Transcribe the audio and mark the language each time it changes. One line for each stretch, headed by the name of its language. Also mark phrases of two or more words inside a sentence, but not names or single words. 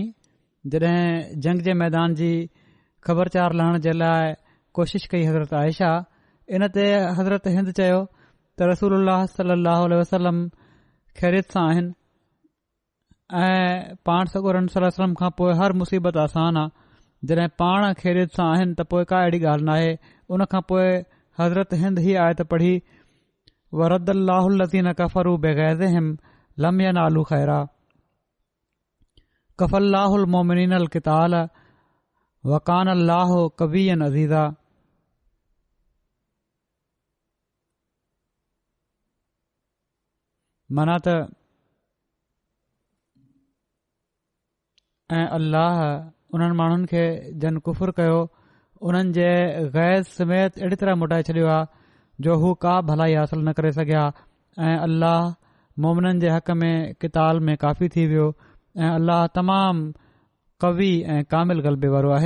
Sindhi: जॾहिं जंग जे मैदान जी ख़बरचार लहण जे लाइ कोशिश कई हज़रत आयशा, इन ते हज़रत हिंद चयो त रसूलुल्लाह
Arabic: صلى الله عليه وسلم
Sindhi: ख़ैरियत सां आहिनि ऐं पाण सॻोरन
Arabic: صلى الله عليه وسلم
Sindhi: खां पोइ हर मुसीबत आसान आहे। जॾहिं पाण ख़ैरियत सां आहिनि त पोइ का अहिड़ी ॻाल्हि नाहे। उन खां पोइ हज़रत हिंद ही आयत पढ़ी,
Arabic: وردّ الله الذين كفروا بغيظهم لم ينالوا خيرا كفى الله المؤمنين القتال وكان الله قويا عزيزا.
Sindhi: माना त ऐं अल्लाह उन्हनि माण्हुनि खे जन कुफ़ुर कयो, उन्हनि जे गैज़ समेत अहिड़ी तरह मोटाए छॾियो आहे जो हू का भलाई हासिल न करे सघिया ऐं अल्लाह मोमिननि जे हक़ में किताल में काफ़ी थी वियो ऐं अल्लाह तमामु कवी ऐं कामिल ग़लबे वारो आहे।